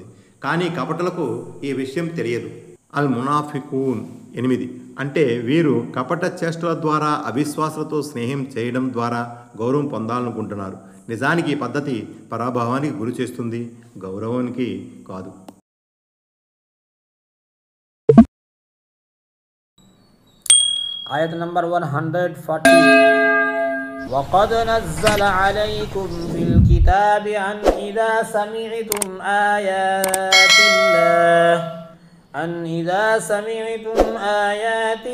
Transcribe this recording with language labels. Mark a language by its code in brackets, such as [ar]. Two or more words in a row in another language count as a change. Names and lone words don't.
[te] కానీ కపటలకు ఈ విషయం తెలియదు. అల్ మునాఫికూన్ 8. అంటే వీరు కపట చేష్టల ద్వారా అవిశ్వాసులతో స్నేహం చేయడం ద్వారా గౌరవం పొందాలనుకుంటున్నారు. నిజానికి ఈ పద్ధతి పరాభవానికి గురి చేస్తుంది, గౌరవానికి కాదు. [en] Ayat number 140. [ar] وقد نزل عليكم في الكتاب أن إذا سمعتم آيات